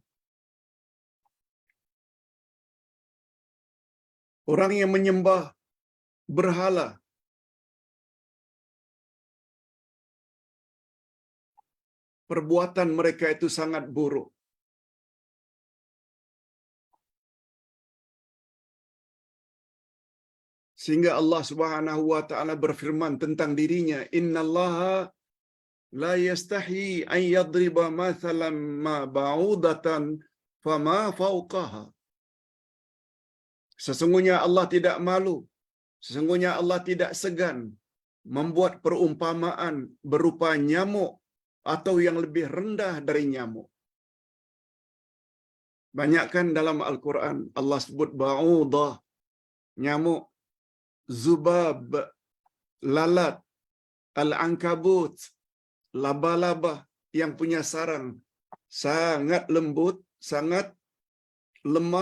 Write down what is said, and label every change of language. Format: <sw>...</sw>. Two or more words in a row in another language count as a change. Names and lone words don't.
<id>Orang yang menyembah berhala, perbuatan mereka itu sangat buruk. Sehingga Allah</id> <ar>سبحانه وتعالى</ar> <id>berfirman tentang dirinya,</id> <ar>"إن الله لا يستحيي أن يضرب مثلا ما بعوضة فما فوقها."</ar> <id>Sesungguhnya Allah tidak malu, sesungguhnya Allah tidak segan membuat perumpamaan berupa nyamuk atau yang lebih rendah dari nyamuk. Banyakkan dalam Al-Quran Allah sebut ba'udah, nyamuk, zubab, lalat, al-ankabut, laba-laba yang punya sarang sangat lembut, sangat lemah.</id>